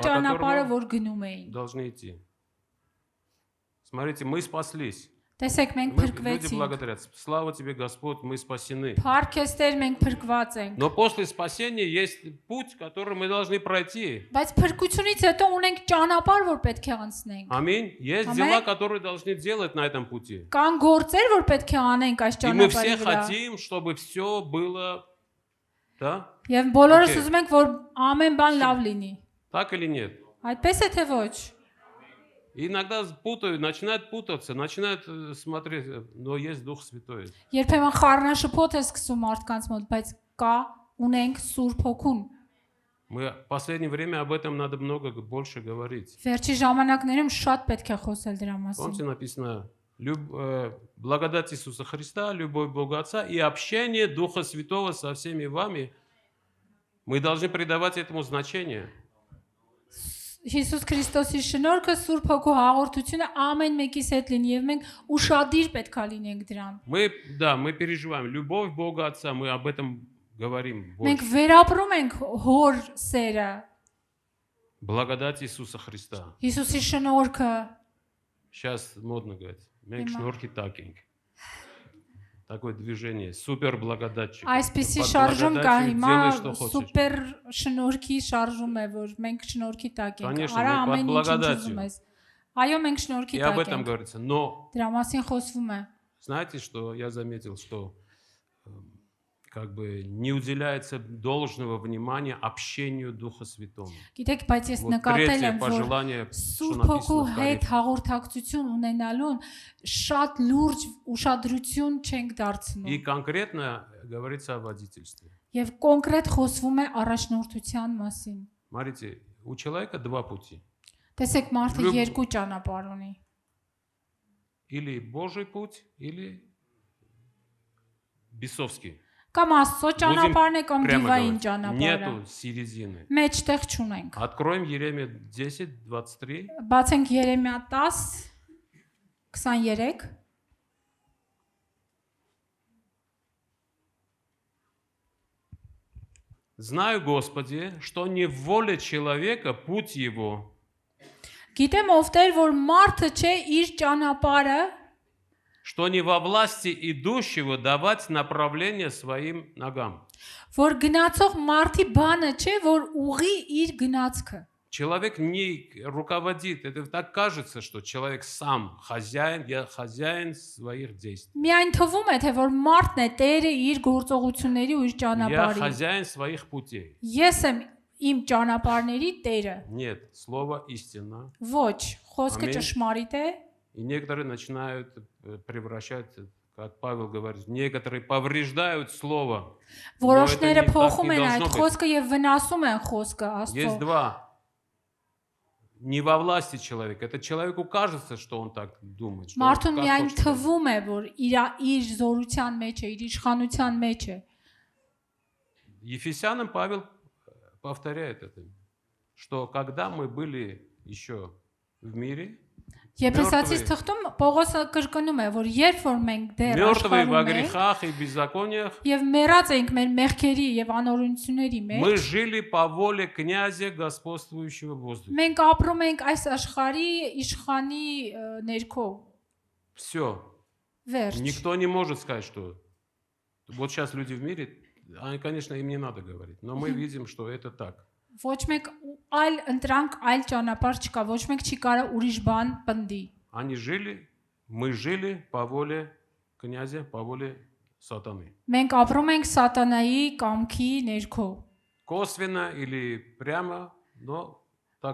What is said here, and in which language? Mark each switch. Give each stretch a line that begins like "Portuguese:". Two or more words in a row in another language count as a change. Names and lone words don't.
Russian: По
Armenian: ճանապարհը,
Russian: которому
Armenian: որ գնում էին։
Russian: Должны идти. Смотрите, мы спаслись.
Armenian: Տեսեք, մենք
Russian: Люди
Armenian: փրկվեցինք։
Russian: благодарят. Слава тебе, Господь, мы спасены.
Armenian: Փառքեստեր մենք փրկված ենք։
Russian: Но после спасения есть путь, который мы должны пройти.
Armenian: Բայց փրկությունից հետո ունենք ճանապարհ, որ պետք է անցնենք։
Russian: Аминь. Есть Аминь. дела, которые должны делать на этом пути.
Armenian: Կան գործեր, որ պետք է անենք այս
Russian: И мы все
Armenian: ճանապարհի վրա։
Russian: хотим, чтобы все было, да?
Armenian: Եվ բոլորս
English: Okay.
Armenian: ուզում ենք, որ ամեն բան լավ լինի։
Russian: Так или нет?
Armenian: Այդպես է թե ոչ։
Russian: И иногда путают, начинают путаться, начинают смотреть, но есть Дух Святой.
Armenian: Երբեմն խառնաշփոթ է սկսում մարդկանց մոտ, բայց կա ունենք Սուրբ Հոգուն։
Russian: Мы в последнее время об этом надо много больше говорить.
Armenian: Վերջի ժամանակներում շատ պետք է խոսել դրա մասին։
Russian: Помните, написано, благодать Иисуса Христа, любовь Бога Отца и общение Духа Святого со всеми вами. Мы должны придавать этому значение.
Armenian: Հիսուս Քրիստոսի շնորհքը, Սուրբ Հոգու հաղորդությունը ամեն մեկիս հետ լինի եւ մենք ուշադիր պետքա լինենք դրան։
Russian: Мы переживаем любовь Бога Отца, мы об этом говорим
Armenian: Մենք
Russian: больше.
Armenian: վերապրում ենք հոր սերը,
Russian: Благодать Иисуса Христа.
Armenian: Հիսուսի շնորհքը,
Russian: Сейчас модно говорить.
Armenian: Մենք Հիմա- շնորհքի տակ ենք.
Russian: Такое движение. Супер благодатчик.
Armenian: այսպիսի
Russian: Под
Armenian: շարժում կա
Russian: благодатью
Armenian: հիմա,
Russian: делай, что хочешь.
Armenian: սուպեր շնորհքի շարժում է, որ մենք շնորհքի տակ ենք։
Russian: Конечно,
Armenian: Արա
Russian: мы под
Armenian: ամեն ինչ
Russian: благодатью.
Armenian: ուզում ես։ Այո, մենք շնորհքի
Russian: И об
Armenian: տակ
Russian: этом
Armenian: ենք։
Russian: говорится. Но
Armenian: Դրա մասին խոսվում է։
Russian: знаете, что я заметил, что как бы не уделяется должного внимания общению Духа Святого.
Armenian: Գիտեք, բայց ես
Russian: Вот
Armenian: նկատել
Russian: третье
Armenian: եմ, որ
Russian: пожелание, что
Armenian: Սուրբ Հոգու
Russian: написано в
Armenian: հետ
Russian: Коринфянам.
Armenian: հաղորդակցություն ունենալուն շատ լուրջ ուշադրություն չենք
Russian: И
Armenian: դարձնում։
Russian: конкретно говорится о водительстве.
Armenian: Եվ կոնկրետ խոսվում է առաջնորդության մասին։
Russian: Смотрите, у человека два пути.
Armenian: Տեսեք, մարդը Լուբ- երկու ճանապարհ ունի։
Russian: Или Божий путь, или бесовский.
Armenian: Կամ Աստծո ճանապարհն է, կամ
Russian: Прямо
Armenian: դիվային
Russian: говорить.
Armenian: ճանապարհը։
Russian: Нету середины.
Armenian: Մեջտեղ չունենք։
Russian: Откроем Еремия 10:23.
Armenian: Բացենք Երեմիա 10:23։
Russian: Знаю, Господи, что не воля человека путь его,
Armenian: Գիտեմ ով Տեր, որ մարդը չէ իր ճանապարհը,
Russian: что не во власти идущего давать направление своим ногам.
Armenian: որ гնացող մարդի բանը չէ, որ ուղի իր գնացքը։
Russian: Человек не руководит. Это так кажется, что человек сам хозяин, я хозяин своих действий.
Armenian: Միայն թվում է, թե որ մարդն է Տերը իր գործողությունների ու իր
Russian: Я
Armenian: ճանապարհի։
Russian: хозяин своих путей.
Armenian: Ես եմ իմ ճանապարհների Տերը։
Russian: Нет, слово истина.
Armenian: Ոչ, խոսքը Ամեն։ ճշմարիտ է։
Russian: И некоторые начинают превращать, как Павел говорит, некоторые повреждают слово.
Armenian: Որոշները
Russian: так
Armenian: փոխում
Russian: не
Armenian: են
Russian: должно
Armenian: այդ
Russian: быть.
Armenian: խոսքը եւ վնասում են խոսքը
Russian: Есть
Armenian: Աստծո։
Russian: два. Не во власти человека. Это человеку кажется, что он так думает. Что он
Armenian: Մարդուն
Russian: как
Armenian: միայն
Russian: хочет.
Armenian: թվում է, որ իր զորության մեջ է, իր իշխանության մեջ է։
Russian: Ефесянам Павел повторяет это, что когда мы были еще в мире,
Armenian: Եփեսացիս թղթում Պողոսը կրկնում է, որ երբ որ մենք դեռ
Russian: мертвые во
Armenian: աշխարհում ենք
Russian: грехах и беззакониях,
Armenian: եւ մեռած ենք մեր մեղքերի եւ անօրենությունների
Russian: мы
Armenian: մեջ,
Russian: жили по воле князя господствующего в воздухе.
Armenian: մենք ապրում ենք այս աշխարհի իշխանի ներքո։
Russian: Все.
Armenian: Վերջ։
Russian: Никто не может сказать, что вот сейчас люди в мире, они, конечно, им не надо говорить, но мы видим, что это так.
Armenian: Ոչ մեկ այլ ընտրանք, այլ ճանապարհ չկա, ոչ մեկ չի կարող ուրիշ բան պնդի։
Russian: Они жили, мы жили по воле князя, по воле сатаны.
Armenian: Մենք ապրում ենք սատանայի կամքի ներքո։
Russian: Косвенно или прямо, но так,